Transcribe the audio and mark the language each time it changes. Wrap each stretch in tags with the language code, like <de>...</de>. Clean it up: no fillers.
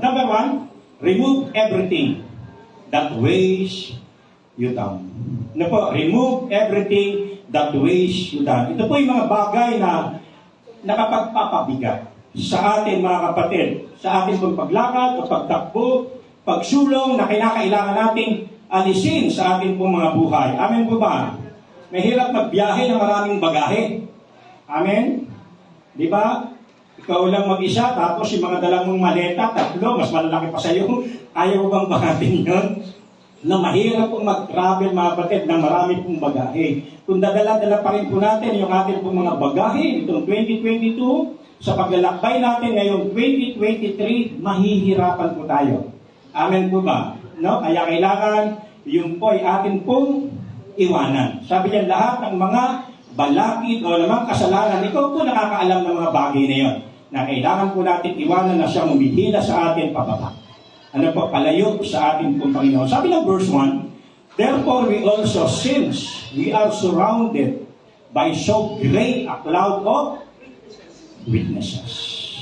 <en>Number one, remove everything that weighs you down.</en> <tl>Ano po,</tl> <en>remove everything that weighs you down.</en> <tl>Ito po yung mga bagay na nakapagpapabigat sa atin mga kapatid, sa ating pong paglakad o pagtakbo, pagsulong na kinakailangan nating alisin sa ating pong mga buhay. Amen po ba? Mahirap magbiyahe ng maraming bagahe. Amen? Di ba? Ikaw lang mag-isa, tapos yung mga dalang mong maleta, tatlo, mas malalaki pa sa iyo. Ayaw bang bahatin yun? Na mahirap pong mag-travel mga kapatid ng marami pong bagahe. Kung dadala-dala pa rin po natin yung ating pong mga bagahe, itong 2022, sa paglalakbay natin ngayong 2023, mahihirapan po tayo. Amen po ba? No? Kaya kailangan yung po ay atin pong iwanan. Sabi niyan, lahat ng mga balakid o namang kasalanan, ikaw po nakakaalam ng mga bagay na yon, na kailangan po natin iwanan na siya humihila sa atin pababa. Ano po, palayo sa atin pong Panginoon. Sabi ng</tl> <en>verse 1, therefore we also, since we are surrounded by so great a cloud of witnesses.</en>